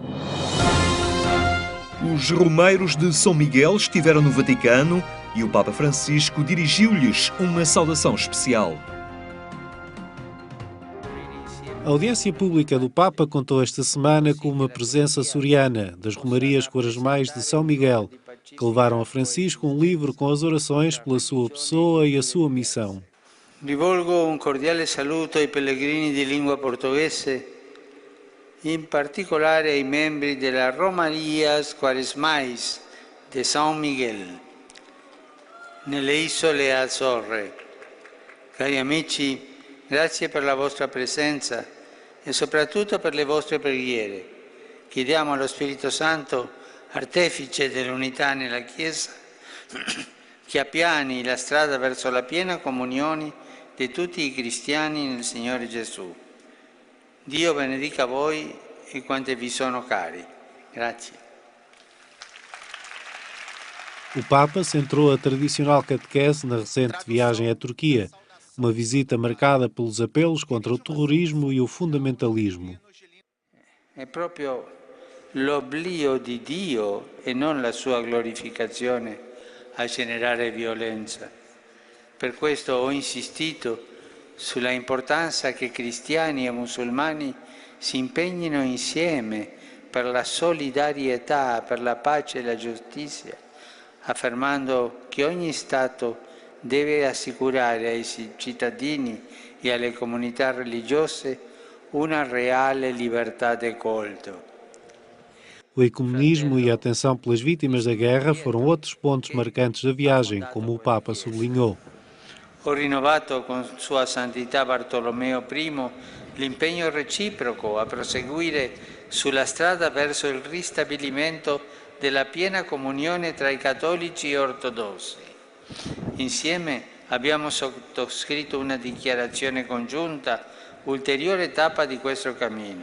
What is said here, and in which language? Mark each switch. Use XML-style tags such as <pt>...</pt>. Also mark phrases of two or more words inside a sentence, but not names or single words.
<pt>Os romeiros de São Miguel estiveram no Vaticano e o Papa Francisco dirigiu-lhes uma saudação especial. A audiência pública do Papa contou esta semana com uma presença soriana das Romarias Quaresmais de São Miguel, que levaram a Francisco um livro com as orações pela sua pessoa e a sua missão.</pt> <it>Rivolgo un cordiale saluto ai pellegrini di lingua portoghese, in particolare ai membri della Romarias Quaresmais de São Miguel, nelle isole Azzorre. Cari amici, grazie per la vostra presenza e soprattutto per le vostre preghiere. Chiediamo allo Spirito Santo, artefice dell'unità nella Chiesa, che appiani la strada verso la piena comunione di tutti i cristiani nel Signore Gesù. Dio benedica voi e quanti vi sono cari. Grazie.</it> <pt>O Papa centrou a tradicional catequese na recente viagem à Turquia, uma visita marcada pelos apelos contra o terrorismo e o fundamentalismo.</pt> <it>È proprio l'oblio di Dio e non la sua glorificazione a generare violenza. Per questo ho insistito sulla importanza che cristiani e musulmani si impegnino insieme per la solidarietà, per la pace e la giustizia, affermando che ogni Stato deve assicurare ai cittadini e alle comunità religiose una reale libertà de culto.</it> <pt>O ecumenismo e a atenção pelas vítimas da guerra foram outros pontos marcantes da viagem, como o Papa sublinhou.</pt> <it>Ho rinnovato con Sua Santità Bartolomeo I l'impegno reciproco a proseguire sulla strada verso il ristabilimento della piena comunione tra i cattolici e ortodossi. Insieme abbiamo sottoscritto una dichiarazione congiunta, ulteriore tappa di questo cammino.</it>